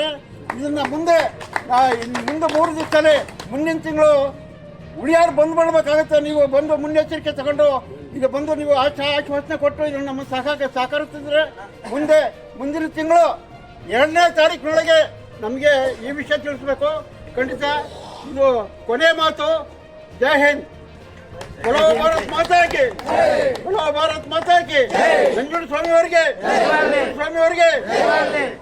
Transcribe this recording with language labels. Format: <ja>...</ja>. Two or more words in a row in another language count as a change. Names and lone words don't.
<kn>ಇದನ್ನು ಮುಂದೆ 3 ದಿವಸದಲ್ಲಿ ಮುಂದಿನ ತಿಂಗಳು ಉಳಿಯಾರು ಬಂದು ಮಾಡಬೇಕಾಗುತ್ತೆ. ನೀವು ಬಂದು ಮುನ್ನೆಚ್ಚರಿಕೆ ತಗೊಂಡು ಈಗ ಬಂದು ನೀವು ಆಶ್ವಾಸನೆ ಕೊಟ್ಟು ಇದನ್ನು ನಮ್ಮ ಸಹಕರಿಸಿದ್ರೆ ಮುಂದಿನ ತಿಂಗಳು 2ನೇ ತಾರೀಕಿನೊಳಗೆ ನಮಗೆ ಈ ವಿಷಯ ತಿಳಿಸ್ಬೇಕು. ಖಂಡಿತ ಇದು ಕೊನೆ ಮಾತು.</kn> <hi>जय हिंद. बोलो भारत माता की, बोलो भारत माता की.</hi> <kn>ನಂಜುಂಡ ಸ್ವಾಮಿ ಅವರಿಗೆ</kn>